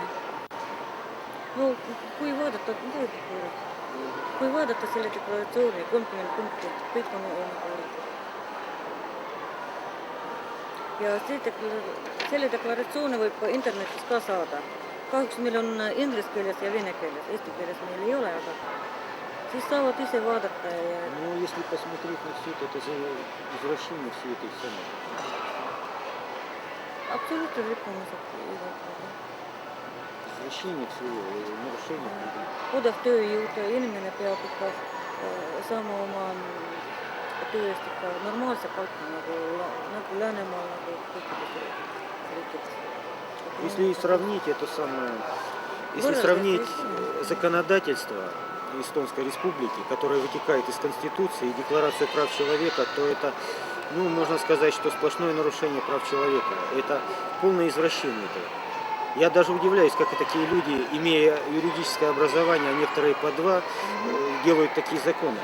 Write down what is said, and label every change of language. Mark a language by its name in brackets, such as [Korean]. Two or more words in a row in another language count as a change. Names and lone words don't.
[Estonian] No kui vaadata selle deklaratsiooni 30 punkti, kõik on rikkumine. Ja selle deklaratsiooni võib internetis ka saada. Kahjuks meil on inglise keeles ja vene keeles, eesti keeles meil ei ole, aga siis saavad ise vaadata. [Russian] Ну, если посмотреть на все это же извращение всей этой самой. Абсолютно рikkumised. Извращение всего, нарушение. [Estonian] Odav tööjõud, inimene peab ikka saama oma töö eest ikka normaalse palka, nagu Läänemaal, nagu kõikides riikides. [Russian] Если сравнить это самое, если сравнить законодательство Эстонской Республики, которое вытекает из Конституции и Декларации прав человека, то это, можно сказать, что сплошное нарушение прав человека. Это полное извращение этого. Я даже удивляюсь, как и такие люди, имея юридическое образование, а некоторые по два, делают такие законы.